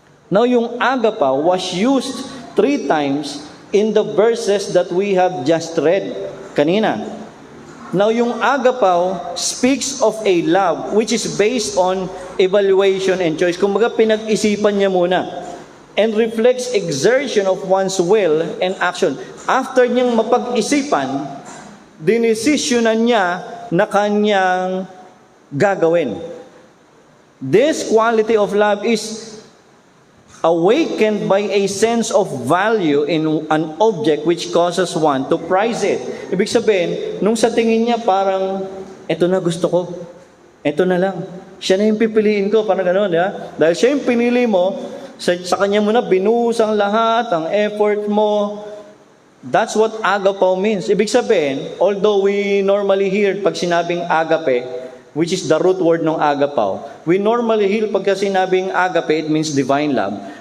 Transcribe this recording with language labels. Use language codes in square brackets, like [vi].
[en] Now, yung agapao was used 3 times in the verses that we have just read [tl] kanina. [en] Now, yung agapao speaks of a love which is based on evaluation and choice. [tl] Kumbaga, pinag-isipan niya muna. [en] And reflects exertion of one's will and action. [tl] After niyang mapag-isipan, dinesisyonan niya na kanyang gagawin. [en] This quality of love is awakened by a sense of value in an object which causes one to prize it. [tl] Ibig sabihin, nung sa tingin niya parang, eto na gusto ko, eto na lang. Siya na yung pipiliin ko, parang gano'n, dahil siya yung pinili mo, sa kanya mo na binuhos ang lahat, ang effort mo. [en] That's what agapao means. [tl] Ibig sabihin, [en] although we normally hear pag sinabing agape, which is the root word ng agapao, we normally hear pagka sinabing agape, it means divine love.